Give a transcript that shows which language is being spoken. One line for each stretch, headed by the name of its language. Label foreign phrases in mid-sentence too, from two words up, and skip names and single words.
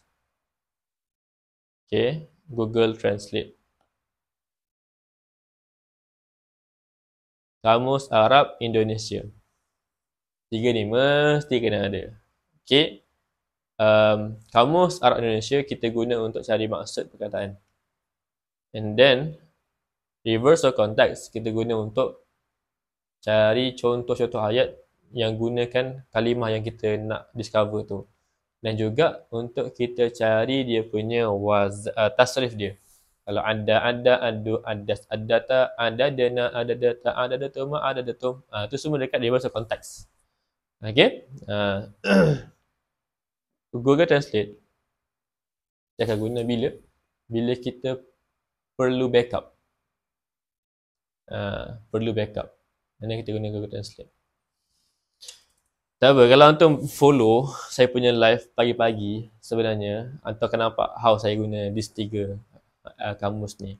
Malay: Okey, Google Translate. Kamus Arab Indonesia. Tiga ni mesti kena ada. Okay. Kamus Arab Indonesia kita guna untuk cari maksud perkataan.
English: And then
Malay: reversal context kita guna untuk cari contoh-contoh ayat yang gunakan kalimah yang kita nak discover tu. Dan juga untuk kita cari dia punya tasrif dia. Kalau
Arabic: adu, adas, adata, adadana, adadata, adadatum, adadatum,
Malay: tu semua dekat reversal context. Okay. Google Translate dia akan guna bila kita perlu backup. Perlu backup. Dan kita guna Google Translate. Tak apa, kalau antum follow saya punya live pagi-pagi sebenarnya, antum akan nampak how saya guna these tiga kamus ni.